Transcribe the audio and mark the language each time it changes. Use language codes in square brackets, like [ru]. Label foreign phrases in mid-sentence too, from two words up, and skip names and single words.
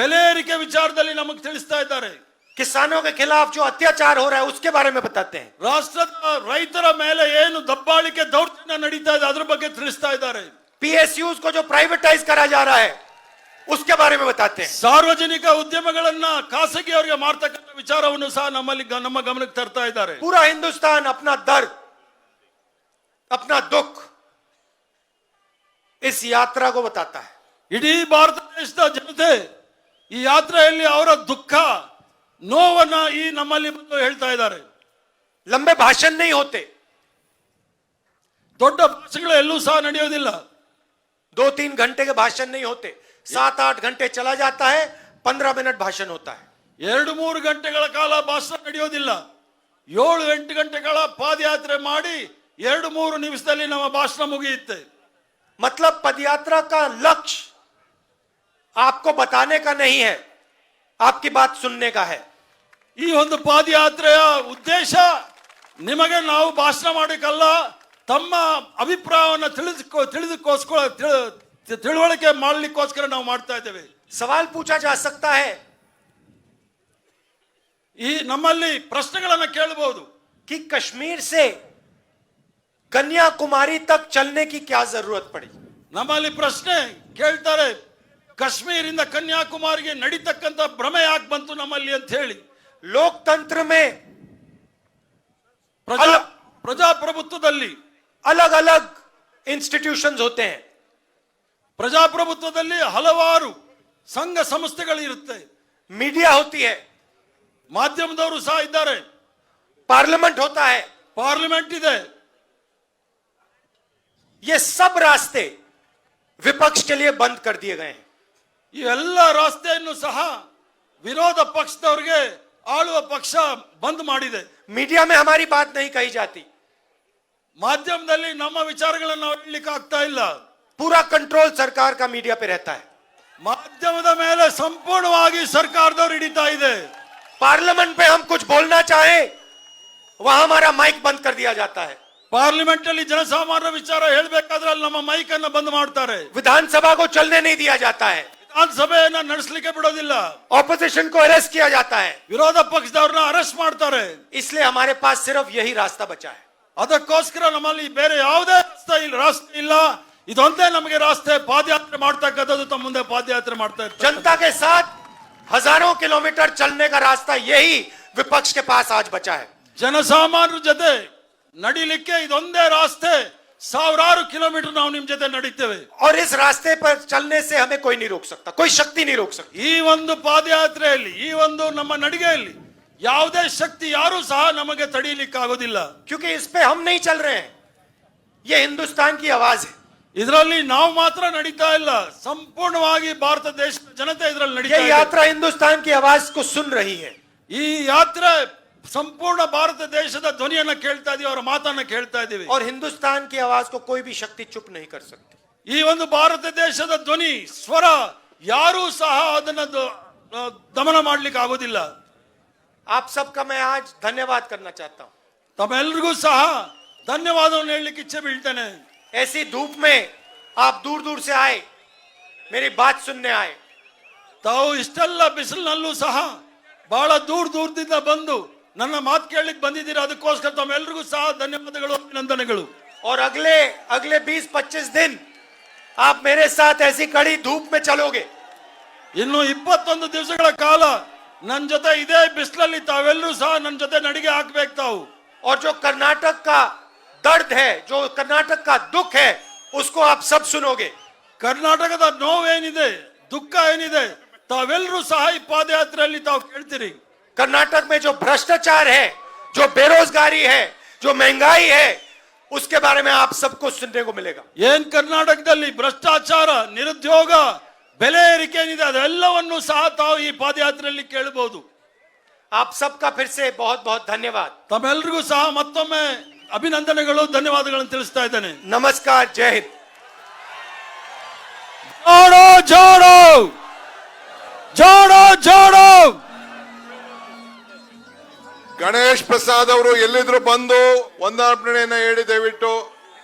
[kn] ಬೆಲೆ ಏರಿಕೆ ವಿಚಾರದಲ್ಲಿ ನಮಗೆ ತಿಳಿಸ್ತಾ ಇದ್ದಾರೆ, [hi] किसानों के खिलाफ जो अत्याचार हो रहा है उसके बारे में बताते हैं, [kn] ರಾಷ್ಟ್ರದ ರೈತರ ಮೇಲೆ ಏನು ದಬ್ಬಾಳಿಕೆ ದೌರ್ಜನ್ಯ ನಡೀತಾ ಇದೆ ಅದ್ರ ಬಗ್ಗೆ ತಿಳಿಸ್ತಾ ಇದ್ದಾರೆ, [hi] PSUs को जो प्राइवेटाइज करा जा रहा है उसके बारे में बताते हैं. [kn] ಸಾರ್ವಜನಿಕ ಉದ್ಯಮಗಳನ್ನ ಖಾಸಗಿಯವರಿಗೆ ಮಾರ್ತಕ್ಕಂಥ ವಿಚಾರವನ್ನು ಸಹ ನಮ್ಮಲ್ಲಿ ನಮ್ಮ ಗಮನಕ್ಕೆ ತರ್ತಾ ಇದ್ದಾರೆ. [hi] पूरा हिंदुस्तान अपना दर्द, अपना दुख इस यात्रा को बताता है. [kn] ಇಡೀ ಭಾರತ ದೇಶದ ಜನತೆ ಈ ಯಾತ್ರೆಯಲ್ಲಿ ಅವರ ದುಃಖ ನೋವನ್ನ ಈ ನಮ್ಮಲ್ಲಿ ಬಂದು ಹೇಳ್ತಾ ಇದ್ದಾರೆ. [hi] लंबे भाषण नहीं होते, [kn] ದೊಡ್ಡ ಭಾಷೆಗಳು ಎಲ್ಲೂ ಸಹ ನಡೆಯೋದಿಲ್ಲ. [hi] 2-3 घंटे के भाषण नहीं होते, 7-8 घंटे चला जाता है, 15 मिनट भाषण होता है. [kn] 2-3 ಗಂಟೆಗಳ ಕಾಲ ಭಾಷಣ ನಡೆಯೋದಿಲ್ಲ. 7-8 ಗಂಟೆಗಳ ಪಾದಯಾತ್ರೆ ಮಾಡಿ 2-3 ನಿಮಿಷದಲ್ಲಿ ನಮ್ಮ ಭಾಷಣ ಮುಗಿಯುತ್ತೆ. [hi] मतलब पदयात्रा का लक्ष्य आपको बताने का नहीं है, आपकी बात सुनने का है. [kn] ಈ ಒಂದು ಪಾದಯಾತ್ರೆಯ ಉದ್ದೇಶ ನಿಮಗೆ ನಾವು ಭಾಷಣ ಮಾಡಲಿಕ್ಕಲ್ಲ, ತಮ್ಮ ಅಭಿಪ್ರಾಯವನ್ನು ತಿಳುವಳಿಕೆ ಮಾಡಲಿಕ್ಕೋಸ್ಕರ ನಾವು ಮಾಡ್ತಾ ಇದ್ದೇವೆ. [hi] सवाल पूछा जा सकता है [kn] ಈ ನಮ್ಮಲ್ಲಿ ಪ್ರಶ್ನೆಗಳನ್ನು ಕೇಳಬಹುದು. [hi] कि कश्मीर से कन्याकुमारी तक चलने की क्या जरूरत पड़ी. [kn] ನಮ್ಮಲ್ಲಿ ಪ್ರಶ್ನೆ ಕೇಳ್ತಾರೆ, ಕಾಶ್ಮೀರಿಂದ ಕನ್ಯಾಕುಮಾರಿಗೆ ನಡೀತಕ್ಕಂಥ ಭ್ರಮೆ ಯಾಕೆ ಬಂತು ನಮ್ಮಲ್ಲಿ ಅಂತ ಹೇಳಿ. [hi] लोकतंत्र में [kn] ಪ್ರಜಾಪ್ರಭುತ್ವದಲ್ಲಿ [hi] अलग अलग इंस्टीट्यूशंस होते हैं. [kn] ಪ್ರಜಾಪ್ರಭುತ್ವದಲ್ಲಿ ಹಲವಾರು ಸಂಘ ಸಂಸ್ಥೆಗಳು ಇರುತ್ತೆ, [hi] मीडिया होती है, [kn] ಮಾಧ್ಯಮದವರು ಸಹ ಇದ್ದಾರೆ, [hi] पार्लियामेंट होता है. [kn] ಪಾರ್ಲಿಮೆಂಟ್ ಇದೆ. [hi] ये सब रास्ते विपक्ष के लिए बंद कर दिए गए हैं. [kn] ಈ ಎಲ್ಲ ರಾಸ್ತೆಯನ್ನು ಸಹ ವಿರೋಧ ಪಕ್ಷದವರಿಗೆ ಆಳುವ ಪಕ್ಷ ಬಂದ್ ಮಾಡಿದೆ. [hi] मीडिया में हमारी बात नहीं कही जाती, [kn] ಮಾಧ್ಯಮದಲ್ಲಿ ನಮ್ಮ ವಿಚಾರಗಳನ್ನು ನಾವು ಹೇಳಲಿಕ್ಕೆ ಆಗ್ತಾ ಇಲ್ಲ. [hi] पूरा कंट्रोल सरकार का मीडिया पे रहता है. [kn] ಮಾಧ್ಯಮದ ಮೇಲೆ ಸಂಪೂರ್ಣವಾಗಿ ಸರ್ಕಾರದವರು ಹಿಡಿತಾ ಇದೆ. [hi] पार्लियामेंट में हम कुछ बोलना चाहे वहां हमारा माइक बंद कर दिया जाता है. [kn] ಪಾರ್ಲಿಮೆಂಟ್ ಅಲ್ಲಿ ಜನಸಾಮಾನ್ಯರ ವಿಚಾರ ಹೇಳಬೇಕಾದ್ರೆ ಅಲ್ಲಿ ನಮ್ಮ ಮೈಕ್ ಅನ್ನು ಬಂದ್ ಮಾಡ್ತಾರೆ. [hi] विधानसभा को चलने नहीं दिया जाता है, [kn] ವಿಧಾನಸಭೆಯನ್ನ ನಡೆಸಲಿಕ್ಕೆ ಬಿಡೋದಿಲ್ಲ. [hi] ऑपोजिशन को अरेस्ट किया जाता है. [kn] ವಿರೋಧ ಪಕ್ಷದವ್ರನ್ನ ಅರೆಸ್ಟ್ ಮಾಡ್ತಾರೆ. [hi] इसलिए हमारे पास सिर्फ यही रास्ता बचा है. [kn] ಅದಕ್ಕೋಸ್ಕರ ನಮ್ಮಲ್ಲಿ ಬೇರೆ ಯಾವುದೇ ರಾಸ್ತೆ ಇಲ್ಲ, ಇದೊಂದೇ ನಮಗೆ ರಾಸ್ತೆ. ಪಾದಯಾತ್ರೆ ಮಾಡ್ತಕ್ಕಂಥದ್ದು ತಮ್ಮ ಮುಂದೆ ಪಾದಯಾತ್ರೆ ಮಾಡ್ತಾ ಇರ್ತಾರೆ. [hi] जनता के साथ हजारों किलोमीटर चलने का रास्ता यही विपक्ष के पास आज बचा है. [kn] ಜನಸಾಮಾನ್ಯರ ಜೊತೆ ನಡಿಲಿಕ್ಕೆ ಇದೊಂದೇ ರಾಸ್ತೆ. ಸಾವಿರಾರು ಕಿಲೋಮೀಟರ್ ನಾವು ನಿಮ್ ಜೊತೆ ನಡೀತೇವೆ. [hi] और इस रास्ते पर चलने से हमें कोई नहीं रोक सकता, कोई शक्ति नहीं रोक सकती. [kn] ಈ ಒಂದು ಪಾದಯಾತ್ರೆಯಲ್ಲಿ, ಈ ಒಂದು ನಮ್ಮ ನಡಿಗೆಯಲ್ಲಿ ಯಾವುದೇ ಶಕ್ತಿ ಯಾರು ಸಹ ನಮಗೆ ತಡೆಯಲಿಕ್ಕೆ ಆಗೋದಿಲ್ಲ. [hi] क्योंकि इस पे हम नहीं चल रहे हैं, ये हिंदुस्तान की आवाज है. [kn] ಇದರಲ್ಲಿ ನಾವು ಮಾತ್ರ ನಡೀತಾ ಇಲ್ಲ, ಸಂಪೂರ್ಣವಾಗಿ ಭಾರತ ದೇಶದ ಜನತೆ ಇದರಲ್ಲಿ ನಡೀತಾ [hi] ये [kn] ಇದೆ. [hi] यात्रा हिंदुस्तान की आवाज को सुन रही है. [kn] ಈ ಯಾತ್ರೆ ಸಂಪೂರ್ಣ ಭಾರತ ದೇಶದ ಧ್ವನಿಯನ್ನ ಕೇಳ್ತಾ ಇದೀವಿ, ಅವರ ಮಾತನ್ನ ಕೇಳ್ತಾ ಇದೀವಿ. [hi] और हिंदुस्तान की आवाज को कोई भी शक्ति चुप नहीं कर सकती. [kn] ಈ ಒಂದು ಭಾರತ ದೇಶದ ಧ್ವನಿ ಸ್ವರ ಯಾರೂ ಸಹ ಅದನ್ನ ದಮನ ಮಾಡ್ಲಿಕ್ಕೆ ಆಗೋದಿಲ್ಲ. [hi] आप सबका मैं आज धन्यवाद करना चाहता हूं. [kn] ತಮ್ಮೆಲ್ಲರಿಗೂ ಸಹ ಧನ್ಯವಾದವನ್ನು ಹೇಳಲಿಕ್ಕೆ ಇಚ್ಛೆ ಬೀಳ್ತೇನೆ. [hi] ऐसी धूप में आप दूर दूर से आए, मेरी बात सुनने आए. [kn] ತಾವು ಇಷ್ಟೆಲ್ಲ ಬಿಸಿಲಿನಲ್ಲೂ ಸಹ ಬಹಳ ದೂರದಿಂದ ಬಂದು ನನ್ನ ಮಾತು ಕೇಳಲಿಕ್ಕೆ ಬಂದಿದ್ದೀರಾ. ಅದಕ್ಕೋಸ್ಕರ ತಮ್ಮೆಲ್ಲರಿಗೂ ಸಹ ಧನ್ಯವಾದಗಳು, ಅಭಿನಂದನೆಗಳು. [hi] और अगले 20-25 दिन आप मेरे साथ ऐसी कड़ी धूप में चलोगे. [kn] ಇನ್ನು 21 ದಿವಸಗಳ ಕಾಲ ನನ್ನ ಜೊತೆ ಇದೇ ಬಿಸಿಲಲ್ಲಿ ತಾವೆಲ್ಲರೂ ಸಹ ನನ್ನ ಜೊತೆ ನಡಿಗೆ ಹಾಕ್ಬೇಕು ತಾವು. [hi] और जो कर्नाटक का दर्द है, जो कर्नाटक का दुख है, उसको आप सब सुनोगे. [kn] ಕರ್ನಾಟಕದ ನೋವೇನಿದೆ, ದುಃಖ ಏನಿದೆ, ತಾವೆಲ್ಲರೂ ಸಹ ಈ ಪಾದಯಾತ್ರೆಯಲ್ಲಿ ತಾವು ಕೇಳ್ತೀರಿ. [hi] कर्नाटक में जो भ्रष्टाचार है, जो बेरोजगारी है, जो महंगाई है, उसके बारे में आप सबको सुनने को मिलेगा. [kn] ಏನ್ ಕರ್ನಾಟಕದಲ್ಲಿ ಭ್ರಷ್ಟಾಚಾರ, ನಿರುದ್ಯೋಗ, ಬೆಲೆ ಏರಿಕೆ ಏನಿದೆ ಅದೆಲ್ಲವನ್ನು ಸಹ ತಾವು ಈ ಪಾದಯಾತ್ರೆಯಲ್ಲಿ ಕೇಳಬಹುದು. [hi] आप सबका फिर से बहुत बहुत धन्यवाद। [kn] ತಮ್ಮೆಲ್ಲರಿಗೂ ಸಹ ಮತ್ತೊಮ್ಮೆ ಅಭಿನಂದನೆಗಳು, ಧನ್ಯವಾದಗಳನ್ನು ತಿಳಿಸ್ತಾ ಇದ್ದೇನೆ. [hi] नमस्कार, जय हिंद। जोड़ो जोड़ो जोड़ो जोड़ो. [kn] ಗಣೇಶ್ ಪ್ರಸಾದ್ ಅವರು ಎಲ್ಲಿದ್ರು ಬಂದು ವಂದನಾರ್ಪಣೆಯನ್ನ ಹೇಳಿ ದಯವಿಟ್ಟು.